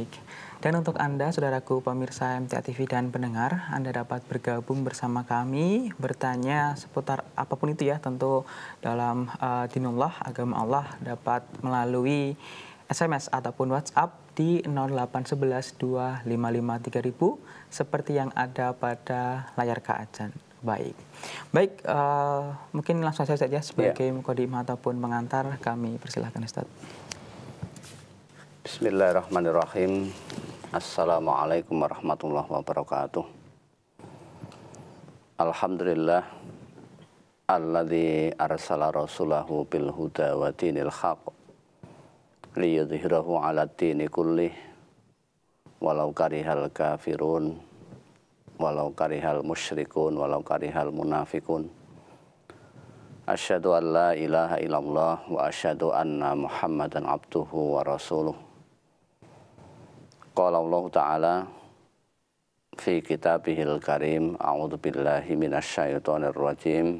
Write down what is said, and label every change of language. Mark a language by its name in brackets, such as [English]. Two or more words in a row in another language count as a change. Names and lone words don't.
[Indonesian] Dan untuk Anda, saudaraku pemirsa MTA TV dan pendengar, Anda dapat bergabung bersama kami, bertanya seputar apapun itu ya, tentu dalam dinullah, agama Allah, dapat melalui SMS ataupun WhatsApp di 0811 255 3000 seperti yang ada pada layar kaca. Baik, mungkin langsung saja sebagai mukadimah ataupun pengantar, kami persilahkan Ustaz. [Arabic] بسم الله الرحمن الرحيم السلام عليكم ورحمة الله وبركاته. الحمد لله الذي أرسل رسوله بالهدى ودين الحق ليظهره على الدين كله ولو كره الكافرون ولو كره المشركون ولو كره المنافقون. أشهد أن لا إله إلا الله وأشهد أن محمدا عبده ورسوله. قال الله تعالى في كتابه الكريم أعوذ بالله من الشيطان الرجيم.